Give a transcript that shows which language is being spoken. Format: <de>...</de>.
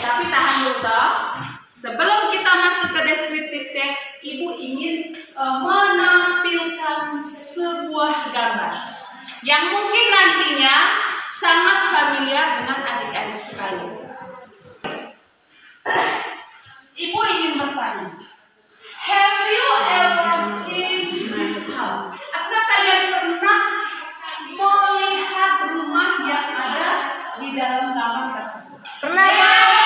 <id>Tapi tahan dulu toh. Sebelum kita masuk ke descriptive text, Ibu ingin menampilkan sebuah gambar yang mungkin nantinya sangat familiar dengan adik-adik sekalian. Ibu ingin bertanya,</id> <en>have you ever seen this house?</en> <id>Apakah kalian pernah melihat rumah yang ada di dalam gambar tersebut? Pernah.</id>